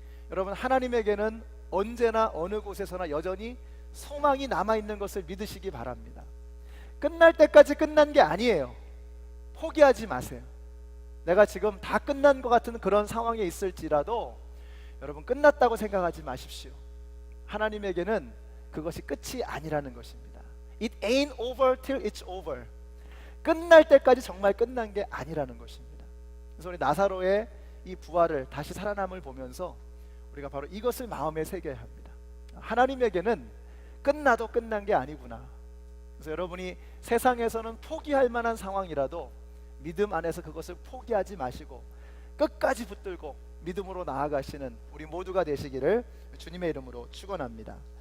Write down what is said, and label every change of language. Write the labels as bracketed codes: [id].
[ko] 여러분, 하나님에게는 언제나 어느 곳에서나 여전히 소망이 남아있는 것을 믿으시기 바랍니다. 끝날 때까지 끝난 게 아니에요. 포기하지 마세요. 내가 지금 다 끝난 것 같은 그런 상황에 있을지라도 여러분, 끝났다고 생각하지 마십시오. 하나님에게는 그것이 끝이 아니라는 것입니다. [en] It ain't over till it's over. [ko] 끝날 때까지 정말 끝난 게 아니라는 것입니다. 그래서 우리 나사로의 이 부활을, 다시 살아남을 보면서 우리가 바로 이것을 마음에 새겨야 합니다. 하나님에게는 끝나도 끝난 게 아니구나. 그래서 여러분이 세상에서는 포기할 만한 상황이라도 믿음 안에서 그것을 포기하지 마시고 끝까지 붙들고 믿음으로 나아가시는 우리 모두가 되시기를 주님의 이름으로 축원합니다.